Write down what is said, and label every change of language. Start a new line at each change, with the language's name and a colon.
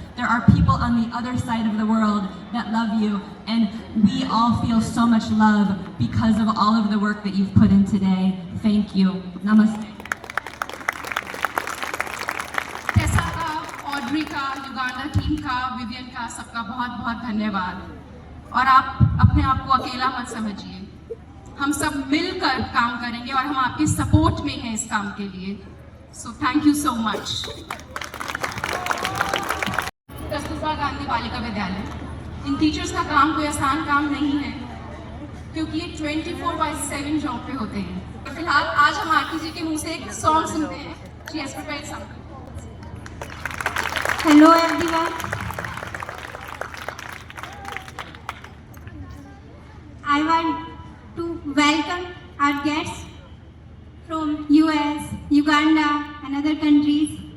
English: There are people on the other side of the world that love you, and we all feel so much love because of all of the work that you've put in today. Thank you. Namaste.
Hindi: Tesa का, Audrey का, Uganda team का, Vivian का, सबका बहुत बहुत धन्यवाद। और आप अपने आप को अकेला मत समझिए, हम सब मिलकर काम करेंगे और हम आपके सपोर्ट में हैं इस काम के लिए।
English: So thank you so much.
Hindi: Kasturba Gandhi Balika Vidyalaya, in teachers का काम कोई आसान काम नहीं है, क्योंकि ये 24/7 जॉब पे होते हैं। फिलहाल आज हम आरती जी के मुंह से एक सॉन्ग सुनते हैं।
English: She has prepared something. Hello everyone. I want to welcome our guests from US, Uganda and other countries.